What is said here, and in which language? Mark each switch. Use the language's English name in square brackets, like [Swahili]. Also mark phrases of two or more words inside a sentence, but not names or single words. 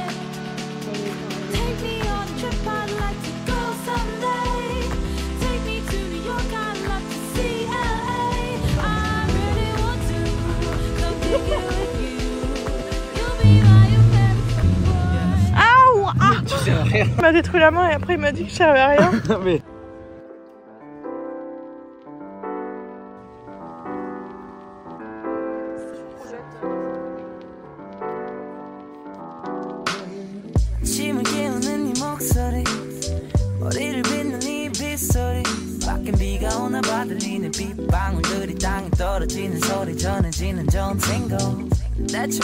[English] Take me on a trip, I'd like to go someday. Take me to New York, I'd love to see LA. I really want to come kick it with you. You'll be my American boy. [French] Aouh, ah, il m'a détruit la main et après il m'a dit que je servais à rien. Mais... [Korean] 아침을 깨우는 네 목소리 머리를 빗는 네 빗소리 밖엔 비가 오나 봐 들리는 빗방울들이 땅에 떨어지는 소리 전해지는 전생고 대체